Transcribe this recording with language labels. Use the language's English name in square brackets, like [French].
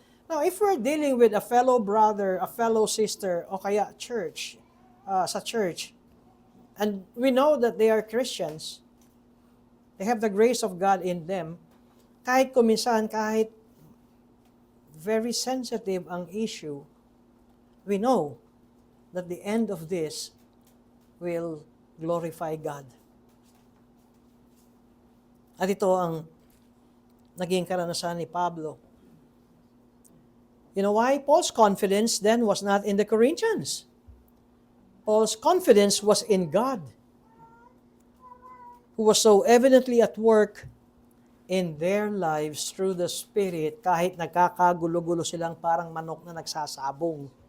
[English] Now, if we're dealing with a fellow brother, a fellow sister, [Filipino] o kaya church, sa church, [English] and we know that they are Christians, they have the grace of God in them, [Filipino] kahit kuminsan, kahit very sensitive ang issue, [English] we know that the end of this will glorify God. [Filipino] At ito ang naging karanasan ni Pablo. [English] You know why? Paul's confidence then was not in the Corinthians. Paul's confidence was in God, who was so evidently at work in their lives through the Spirit, [Filipino] kahit nagkakagulo-gulo silang parang manok na nagsasabong.